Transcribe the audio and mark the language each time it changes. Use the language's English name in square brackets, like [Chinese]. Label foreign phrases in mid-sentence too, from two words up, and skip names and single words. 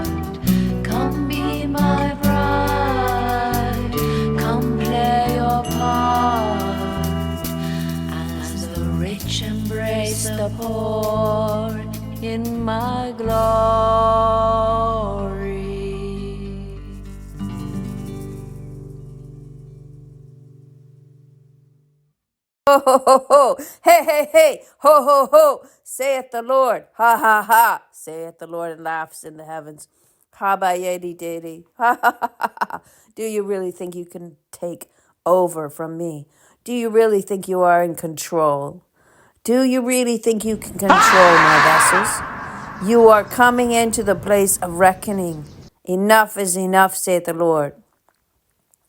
[English] Come be my bride, come play your part. As the rich embrace the poor in my glory. Ho, ho, ho, ho. Hey, hey, hey. Ho, ho, ho. Saith the Lord. Ha, ha, ha. Saith the Lord and laughs in the heavens. Ha, ba, yadi, dadi. Ha, ha, ha, ha, ha. Do you really think you can take over from me? Do you really think you are in control? Do you really think you can control my vessels? You are coming into the place of reckoning. Enough is enough, saith the Lord.